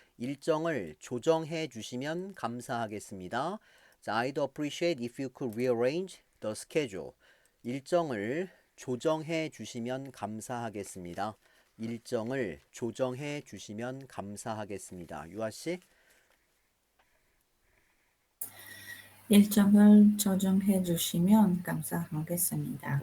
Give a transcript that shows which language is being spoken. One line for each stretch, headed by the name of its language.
Korean: 일정을 조정해 주시면 감사하겠습니다.
English: 자, I'd appreciate if you could rearrange the schedule.
Korean: 일정을 조정해 주시면 감사하겠습니다. 일정을 조정해 주시면 감사하겠습니다. 유아 씨? 일정을 조정해 주시면 감사하겠습니다.